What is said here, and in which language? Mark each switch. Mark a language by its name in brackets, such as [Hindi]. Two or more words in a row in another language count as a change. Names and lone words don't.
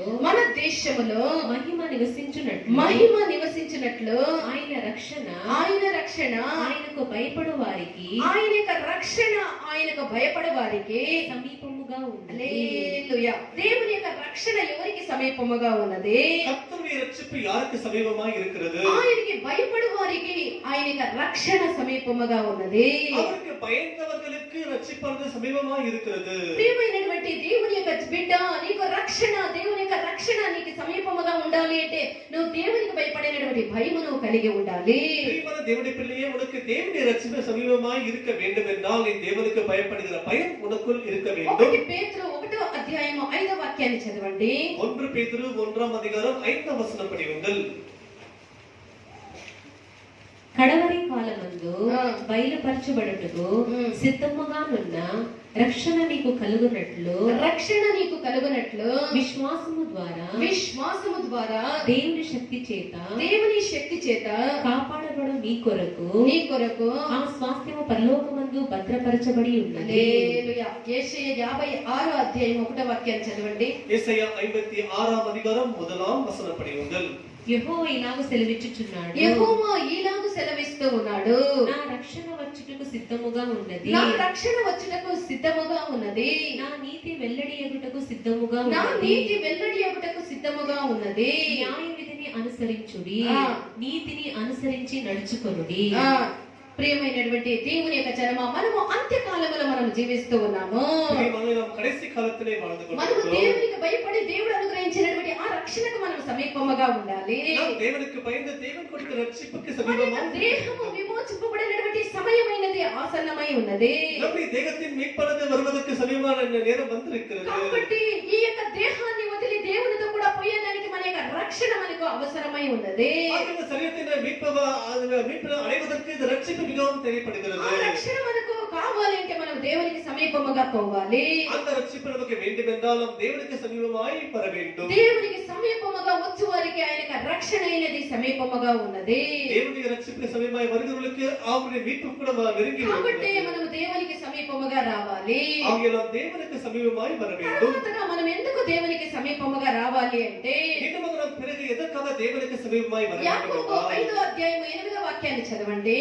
[Telugu] మహిమ నివసించినట్లు ఆయన రక్షణ ఆయనకు భయపడు వారికి ఆయన యొక్క రక్షణ ఆయనకు భయపడే వారికి సమీపముగా ఉంది. హల్లెలూయా. దేవుని యొక్క రక్షణ ఎవరికి సమీపముగా ఉన్నది? [Tamil] கர்த்தருடைய ரட்சிப்பு யாருக்கு சமீபமாக இருக்கிறது? [Telugu] ఆయనకి భయపడే వారికి ఆయన యొక్క రక్షణ సమీపముగా ఉన్నది. [Tamil] அவருக்கு பயந்தவர்களுக்கு ரட்சிப்பானது சமீபமாக இருக்கிறது. [Telugu] ప్రియమైనటువంటి దేవుని యొక్క బిడ్డ, నీకు రక్షణ, దేవుని యొక్క రక్షణ నీకు సమీపముగా ఉండాలి అంటే నువ్వు దేవునికి భయపడేటువంటి భయము నువ్వు కలిగి ఉండాలి. [Tamil] பிரியமான தேவனுடைய பிள்ளையே, உனக்கு தேவனுடைய ரட்சிப்பு சமீபமாக இருக்க வேண்டும் என்றால் நீ தேவனுக்கு பயப்படுகிற பயம் உனக்குள் இருக்க வேண்டும். [Telugu] 1 పేతురు 1వ అధ్యాయము 5వ వాక్యాన్ని చదవండి. [Tamil] 1 பேதுரு 1ஆம் அதிகாரம் 5ஆம் வசனம் படியுங்கள். [Telugu] కడవరి కాలమందు ఆ. బయలుపరచబడుటకు సిద్ధముగానున్న రక్షణ నీకు కలుగునట్లు విశ్వాసము ద్వారా దేవుని శక్తి చేత కాపాడబడు నీ కొరకు ఆ స్వాస్థ్యము పరలోకమందు భద్రపరచబడి ఉన్నది. హల్లెలూయా. యెషయా 56వ అధ్యాయం 1వ వాక్యాన్ని చదవండి. [Tamil] ஏசாயா 56ஆம் அதிகாரம் 1ஆம் வசனம் படியுங்கள். [Telugu] యెహోవా ఇలాగ సెలవిచ్చుచున్నాడు, యెహోవా ఇలాగ సెలవిస్తూ ఉన్నాడు, నా రక్షణ వచ్చుటకు సిద్ధముగా ఉన్నది, నా రక్షణ వచ్చుటకు సిద్ధముగా ఉన్నది, నా నీతి వెల్లడి ఎగుటకు సిద్ధముగా నా ఉన్నది, నీతి వెల్లడి ఎగుటకు సిద్ధముగా ఉన్నది. న్యాయ విధిని అనుసరించుడి, ఆ. నీతిని అనుసరించి నడుచుకొనుడి. ప్రియమైనటువంటి దేవుని యొక్క జనమ, మనము అంత్యకాలములో మనం జీవిస్తూ ఉన్నాము. [Tamil] பிரியமானவர்களே, நாம் கடைசி காலத்திலே வாழ்ந்து [Telugu] మనము [Tamil] கொண்டிருக்கிறோம். [Telugu] దేవునికి భయపడి దేవుడు అనుగ్రహించినటువంటి ఆ రక్షణకు మనం సమీపముగా ఉండాలి. [Tamil] நாம் தேவனுக்கு பயந்து தேவன் கொடுத்த ரட்சிப்புக்கு [Telugu] మన [Tamil] சமீபமாக [Telugu] దేహము విమోచింపబడినటువంటి సమయమైనది ఆసన్నమై ఉన్నది. [Tamil] நம்முடைய தேகத்தின் மீட்பானது வருவதற்கு சமீபமான நேரம் வந்திருக்கிறது. [Telugu] కాబట్టి ఈ యొక్క దేహాన్ని వదిలి దేవునితో కూడా పోయేదానికి మన యొక్క రక్షణ మనకు అవసరమై ఉన్నది. [Tamil] ஆகிய சரீரத்தின் மீட்பு அடைவதற்கு இந்த ரட்சிப்பு மிகவும் தேவைப்படுகிறது. [Telugu] ఆ రక్షణ మనకు కావాలంటే మనం దేవునికి సమీపముగా పోవాలి. [Tamil] அந்த ரட்சிப்பு நமக்கு வேண்டும் என்றால் நாம் தேவனுக்கு சமீபமாய் வர வேண்டும். [Telugu] దేవునికి సమీపముగా వచ్చు వారికి ఆయన యొక్క రక్షణ అనేది సమీపముగా ఉన్నది. [Tamil] தேவனுடைய ரட்சிப்புக்கு சமீபமாய் வருகிறவர்களுக்கு அவருடைய மீட்பு கூட நெருங்கி [Telugu] కాబట్టి [Tamil] இருக்கிறது. [Telugu] మనం దేవునికి సమీపముగా రావాలి. [Tamil] ஆகிய நாம் தேவனுக்கு சமீபமாய் வர வேண்டும். [Telugu] తర్వాతగా మనం ఎందుకు దేవునికి సమీపముగా రావాలి అంటే [Tamil] மீண்டும் நாம் பிறகு எதற்காக தேவனுக்கு சமீபமாய் வர வேண்டும் [Telugu] యాకోబు [Tamil] என்றால் [Telugu] 5వ అధ్యాయం 8వ వాక్యాన్ని చదవండి.